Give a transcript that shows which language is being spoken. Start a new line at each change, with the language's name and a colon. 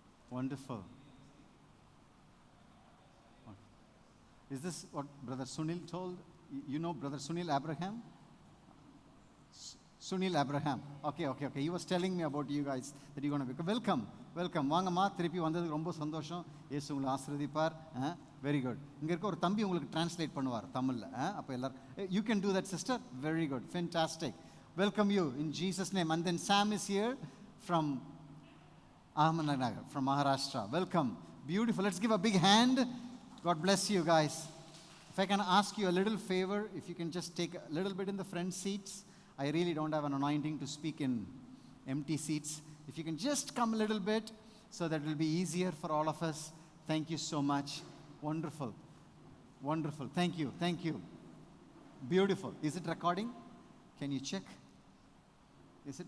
English: Wonderful. Is this what Brother Sunil told? You know Brother Sunil Abraham? Sunil Abraham. Okay. He was telling me about you guys that you're going to be. Welcome.
Tamil: வாங்கம்மா, திருப்பி வந்ததுக்கு ரொம்ப சந்தோஷம். இயேசு உங்களை ஆசீர்வதிப்பார்.
English: Very good.
Tamil: இங்கே இருக்க ஒரு தம்பி உங்களுக்கு டிரான்ஸ்லேட் பண்ணுவார் தமிழில். அப்போ எல்லாரும்
English: You can do that sister. Very good. Fantastic. Welcome you in Jesus name. And then Sam is here from Ahmednagar, from Maharashtra. Welcome. Beautiful. Let's give a big hand. God bless you guys. If I can ask you a little favor, if you can just take a little bit in the front seats. I really don't have an anointing to speak in empty seats. If you can just come a little bit, so that it will be easier for all of us. Thank you so much. Wonderful. Wonderful. Thank you. Beautiful. Is it recording? Can you check? Is it?